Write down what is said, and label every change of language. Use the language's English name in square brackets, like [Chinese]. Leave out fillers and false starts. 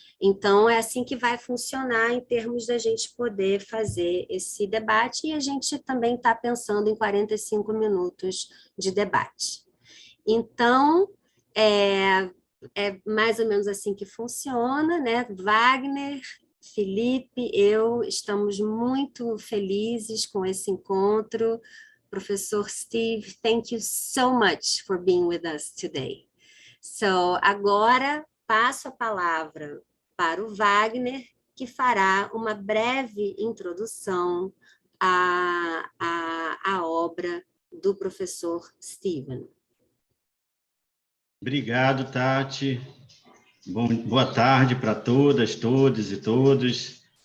[Portuguese] Então, é assim que vai funcionar em termos da gente poder fazer esse debate, e a gente também está pensando em 45 minutos de debate. Então, é mais ou menos assim que funciona, né? Wagner, Felipe, eu estamos muito felizes com esse encontro. [English] Professor Steve, thank you so much for being with us today. [Portuguese] So, agora passo a palavra para o Wagner, que fará uma breve introdução à obra do professor Steven. Obrigado, Tati. Boa tarde para todas, todos e todos.